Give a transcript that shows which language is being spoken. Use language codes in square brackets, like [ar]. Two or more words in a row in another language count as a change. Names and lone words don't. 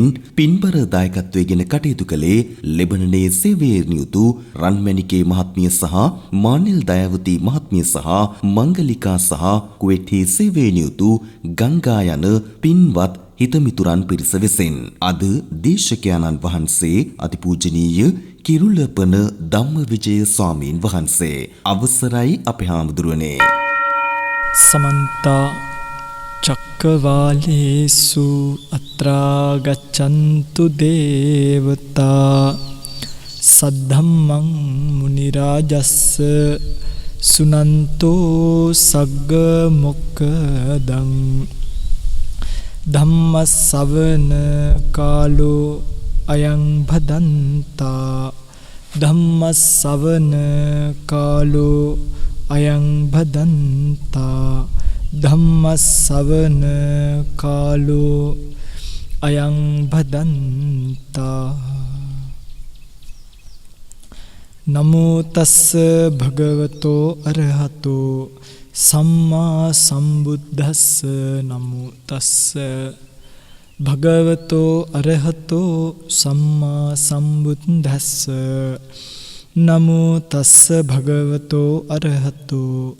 [si] පින්බර දායකත්වයෙන් කටයුතු කළේ ලෙබනනේ සේවයේ නියුතු රන්මැණිකේ මහත්මිය සහ මානිල් දයාවති මහත්මිය සහ මංගලිකා සහ කුවේටි සේවයේ නියුතු ගංගා යන පින්වත් හිතමිතුරන් පිරිස වෙසින් අද දේශකයන්න් වහන්සේ අතිපූජනීය කිරුළපන ධම්මවිජය ස්වාමීන් වහන්සේ අවසරයි අපේ හාමුදුරුවනේ. [pi] समन्त चक्रवालेषु अत्रा गच्छन्तु देवता सद्धम्मं मुनिराजस्स सुनन्तो सग्ग मोक्खदं धम्मස්සවන කාලෝ අයං භදන්තා ධම්මස්සවන කාලෝ අයං භදන්තා ධම්මස්සවන කාලෝ අයං භදන්තා නමෝ තස්ස භගවතෝ අරහතෝ සම්මා සම්බුද්දස්ස නමෝ තස්ස භගවතෝ අරහතෝ සම්මා සම්බුද්දස්ස නමෝ තස්ස භගවතෝ අරහතෝ